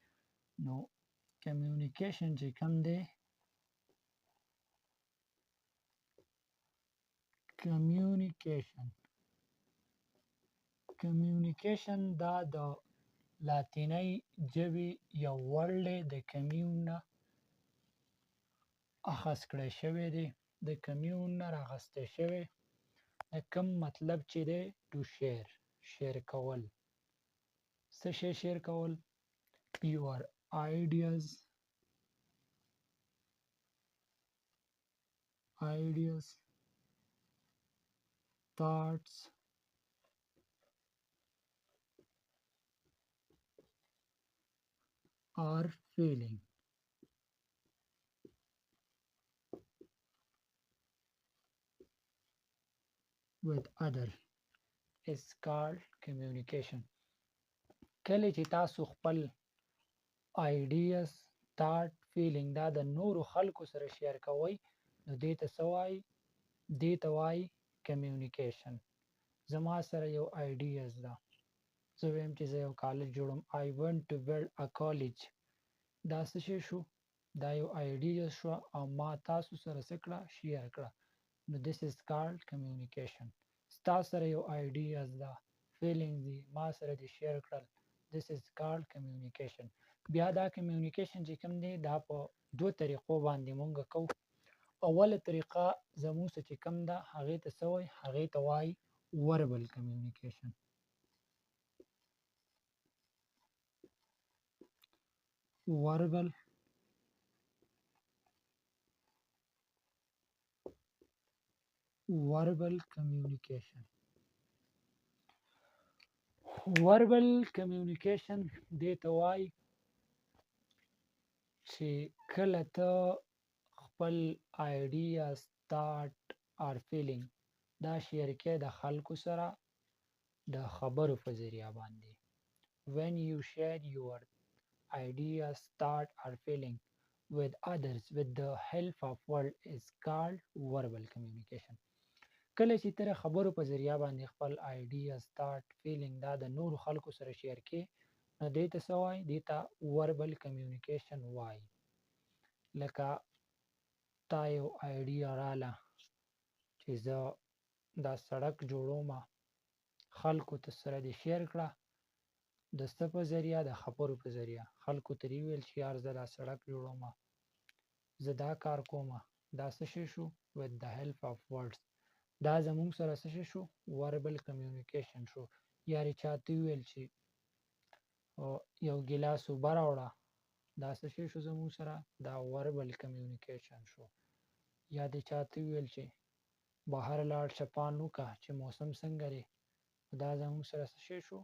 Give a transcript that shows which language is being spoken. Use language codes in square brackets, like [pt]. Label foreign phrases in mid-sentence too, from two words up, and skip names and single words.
[ps] نو کمیونیکیشن چې کوم دی، کمیونیکیشن دا د لاتینی ژبې یو ورډ دی، د کمیون نه اخذ کړی شوی دی. د کمیون نه رااخیستی شوی. د کوم مطلب چې دی [en] to share [ps] کول. څه شی شیر کول؟ [en] your ideas thoughts or feeling with other is called communication. [ps] کله چې تاسو خپل [en] ideas thought feeling [ps] دا د نورو خلکو سره شیر کوئ نو دې ته څه وایي؟ دې ته وایي کمیونیکیشن. زما سره یو ideas ده، زه وایم چې زه یو کالج جوړم. [en] I want to build a college. [ps] دا څه شی شو؟ دا یو ideas شو او ما تاسو سره څه کړه؟ شیر کړه. [en] نو this is called communication. [ps] ستا سره یو ideas ده، feelings دي، ما سره دې شیر کړل. [en] this is called communication. [ps] بیا دا کمیونیکیشن چې کوم دی دا په دو طریقو باندې مونږ کوو. اوله طریقه زموږ څه چې کوم ده هغې ته څه وایي؟ هغې ته وایي [en] verbal communication. verbal communication. [ps] وربل کمیونیکیشن دې ته وایي چې کله ته خپل [en] ideas thought or feeling [ps] دا شیر کې د خلکو سره د خبرو په ذریعه باندې. [en] when you share your ideas thought or feeling with others with the help of word is called verbal communication. [ps] کله چې ته خبرو په ذریعه باندې خپل [en] ideas thought feeling [ps] دا د نورو خلکو سره شیر کې نو دې ته څه وایي؟ دې ته [en] verbal communication [ps] وایي. لکه تا یو idea راله چې زه دا سړک جوړوم، خلکو ته سره دې شیر کړه د څه په ذریعه؟ د خبرو په ذریعه. خلکو ته دې وویل چې یار زه دا سړک جوړوم، زه دا کار کوم. دا څه شی شو؟ [en] with the help of words. [ps] دا زموږ سره څه شی شو؟ [en] verbal communication شو. [ps] یا دې چاته وویل چې یو ګیلاس اوبه راوړه، دا څه شی شو زموږ سره؟ دا [en] verbal communication [ps] شو. یا دې چاته وویل چې بهر لاړ شه پان وکړه چې موسم څنګه دی، دا زموږ سره څه شی شو؟